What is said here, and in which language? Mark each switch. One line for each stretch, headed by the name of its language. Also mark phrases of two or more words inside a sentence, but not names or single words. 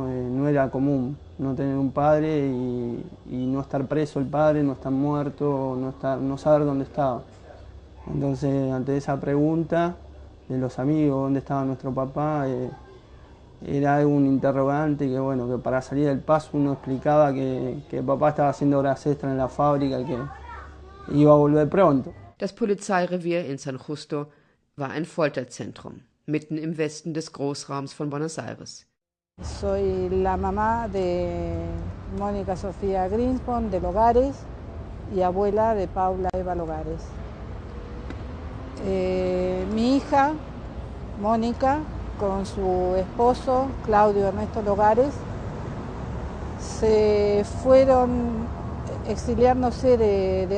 Spanish: No era común no tener un padre y no estar preso el padre, no estar muerto, no saber dónde estaba. Entonces, ante esa pregunta de los amigos, dónde estaba nuestro papá, era un interrogante que, que para salir del paso uno explicaba que papá estaba haciendo horas extras en la fábrica y que iba a volver pronto.
German: Das Polizeirevier in San Justo war ein Folterzentrum, mitten im Westen des Großraums von Buenos Aires.
Spanish: Soy la mamá de Mónica Sofía Grinspoon de Logares y abuela de Paula Eva Logares. Mi hija, Mónica, con su esposo, Claudio Ernesto Logares, se fueron exiliándose de